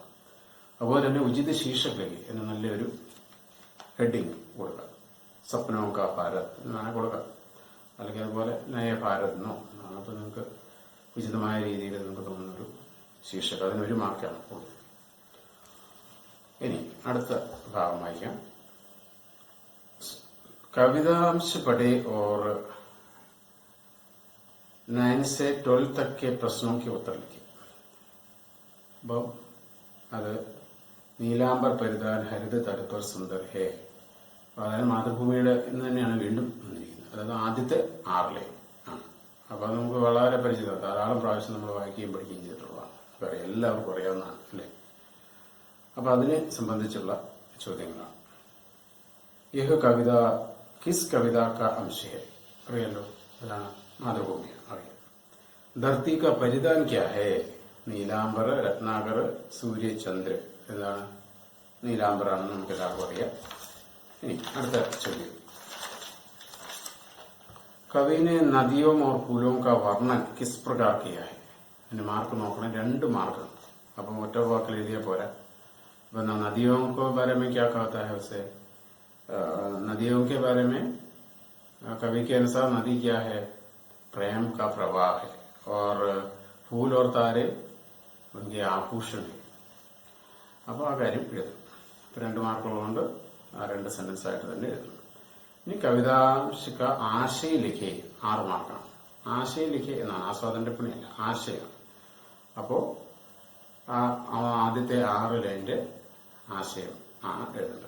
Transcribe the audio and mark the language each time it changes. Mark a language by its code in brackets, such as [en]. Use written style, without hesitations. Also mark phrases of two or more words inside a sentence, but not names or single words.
[ml] അതുപോലെ തന്നെ ഉചിത ശീർഷകലേക്ക് എന്ന് നല്ലൊരു ഹെഡിങ് കൊടുക്കുക. സ്വപ്നവും [hi] का भारत [ml] എന്നാണ് കൊടുക്കുക. അല്ലെങ്കിൽ അതുപോലെ [hi] नया भारत [ml] എന്നോ അപ്പൊ നിങ്ങൾക്ക് ഉചിതമായ രീതിയിൽ നിങ്ങൾക്ക് തോന്നുന്നൊരു ശീർഷകം, അതിനൊരു മാർക്കാണ് കൊടുക്കുക. ഇനി അടുത്ത ഭാഗം വായിക്കാം. [hi] कवितांश पढ़े और 9 से 12 तक के प्रश्नों के उत्तर लिखे. [ml] അപ്പോൾ അത് [hi] नीलांबर परिधान हरित तट पर सुंदर है, [ml] അതായത് മാതൃഭൂമിയുടെ എന്ന് തന്നെയാണ് വീണ്ടും വന്നിരിക്കുന്നത്. അതായത് ആദ്യത്തെ 6 ലൈൻ ആണ്. അപ്പൊ അത് നമുക്ക് വളരെ പരിചിതമാണ്. ധാരാളം പ്രാവശ്യം നമ്മൾ വായിക്കുകയും പഠിക്കുകയും ചെയ്തിട്ടുള്ളതാണ്. പറയാം, എല്ലാവർക്കും അറിയാവുന്നതാണ് അല്ലേ. അപ്പൊ അതിനെ സംബന്ധിച്ചുള്ള ചോദ്യങ്ങളാണ്. [hi] यह कविता किस कविता का अंश है, [ml] അറിയാലോ, അതാണ് മാതൃഭൂമി അറിയാം. [hi] धरती का परिधान क्या है, नीलांबर रत्नाकर सूर्य चंद्र, [ml] എന്താണ് നീലാംബറാണെന്ന് നമുക്ക് എല്ലാവർക്കും അറിയാം. ഇനി അടുത്ത ചോദ്യം. [hi] कवि ने नदियों और फूलों का वर्णन किस प्रकार किया है. [ml] അതിന് മാർക്ക് നോക്കണം. 2 മാർക്കാണ്. അപ്പം ഒറ്റ വാക്കിൽ എഴുതിയാൽ പോരാ. [hi] അപ്പൊ नदियों को बारे में क्या कहता है उसे, नदियों के बारे में कवि के अनुसार नदी क्या है, प्रेम का प्रवाह है, और फूल और तारे उनके आभूषण है. [ml] അപ്പൊ ആ കാര്യം എഴുതും. 2 മാർക്കുള്ളതുകൊണ്ട് ആ 2 സെന്റൻസ് ആയിട്ട് തന്നെ എഴുതും. ഇനി [hi] कवितांशिक आशय लिखे [ml] 6 മാർക്കാണ്. [hi] आशय लिखे [ml] എന്നാണ്, ആസ്വാദന്റെ പണിയല്ല, ആശയം. അപ്പോ ആദ്യത്തെ 6 ലൈൻ്റെ ആശയം ആണ് എഴുതേണ്ടത്.